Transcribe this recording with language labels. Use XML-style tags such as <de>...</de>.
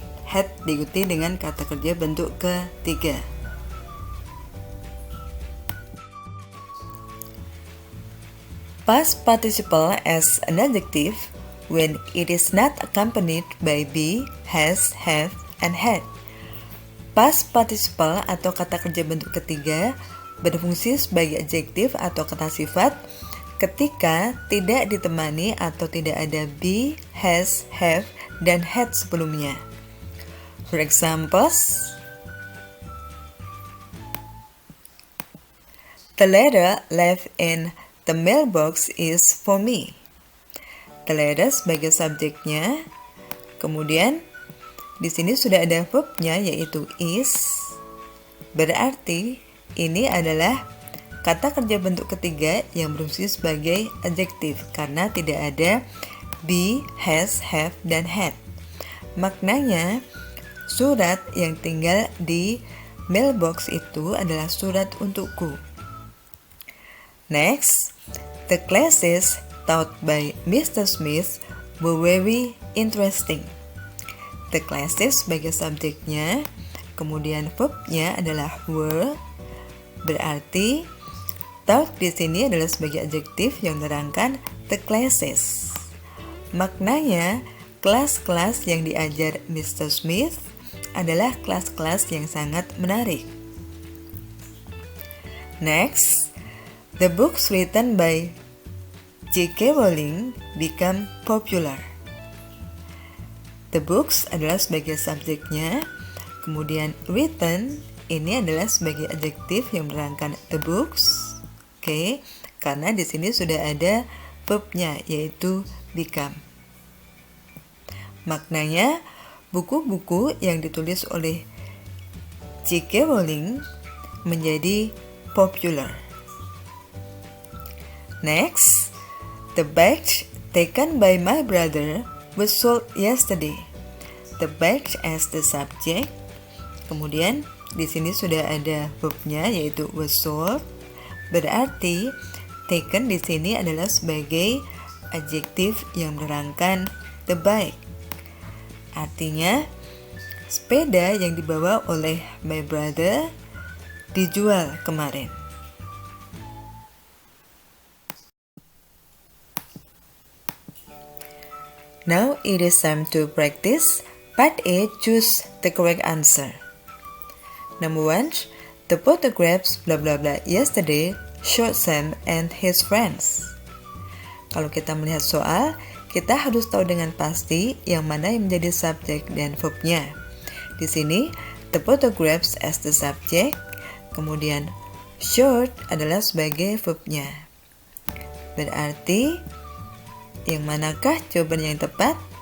<id>Had diikuti dengan kata kerja bentuk ketiga.</id> <en>Past participle as an adjective when it is not accompanied by be, has, have, and had.</en> <id>Past participle atau kata kerja bentuk ketiga berfungsi sebagai adjektif atau kata sifat ketika tidak ditemani atau tidak ada be, has, have, dan had sebelumnya.</id> <en>For examples, the letter left in the mailbox is for me.</en> <id>The letter sebagai subjeknya. Kemudian di sini sudah ada verbnya yaitu is. Berarti ini adalah kata kerja bentuk ketiga yang berfungsi sebagai adjektif karena tidak ada be, has, have, dan had. Maknanya surat yang tinggal di mailbox itu adalah surat untukku.</id> <en>Next, the classes taught by Mr. Smith were very interesting.</en> <id>The classes sebagai subjeknya, kemudian verbnya adalah were, berarti taught di sini adalah sebagai adjektif yang menerangkan the classes. Maknanya, kelas-kelas yang diajar Mr. Smith adalah kelas-kelas yang sangat menarik.</id> <en>Next, the books written by J.K. Rowling become popular.</en> <id>The books adalah sebagai subjeknya, kemudian written ini adalah sebagai adjektif yang menerangkan the books. Oke, karena di sini sudah ada verbnya yaitu become. Maknanya, buku-buku yang ditulis oleh J.K. Rowling menjadi popular.</id> <en>Next, the bag taken by my brother was sold yesterday. The bag as the subject.</en> <id>Kemudian di sini sudah ada verbnya yaitu was sold. Berarti taken di sini adalah sebagai adjektif yang menerangkan the bag. Artinya sepeda yang dibawa oleh my brother dijual kemarin.</id> <en>Now it is time to practice. Part A, choose the correct answer. Number 1, the photographs blah blah blah yesterday showed Sam and his friends.</en> <id>Kalau kita melihat soal, kita harus tahu dengan pasti yang mana yang menjadi subjek dan verbnya. Di sini,</id> <en>the photographs as the subject,</en> <id>kemudian showed adalah sebagai verbnya. Berarti yang manakah jawaban yang tepat?</id>